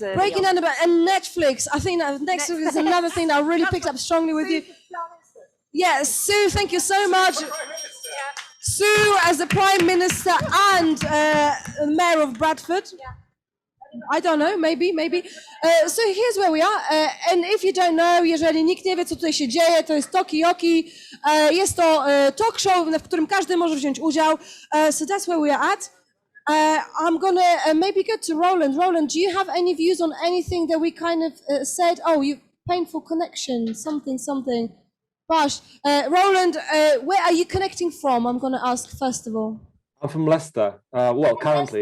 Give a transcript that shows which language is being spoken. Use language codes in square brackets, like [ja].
[en] Breaking down the barriers. And Netflix. I think that Netflix is another thing that I really picked up strongly with you. Yes, Sue, thank you so much. Sue as the Prime Minister and Mayor of Bradford. I don't know, maybe. So here's where we are. And if you don't know, [pl] jeżeli nikt nie wie, co tutaj się dzieje, to jest Talkaoke. Jest to talk show, w którym każdy może wziąć udział. [en] So that's where we are at. I'm gonna maybe go to Roland. Roland, do you have any views on anything that we kind of said? Oh, painful connection, something. Bosh, Roland, where are you connecting from? I'm going to ask first of all. I'm from Leicester. Well, currently.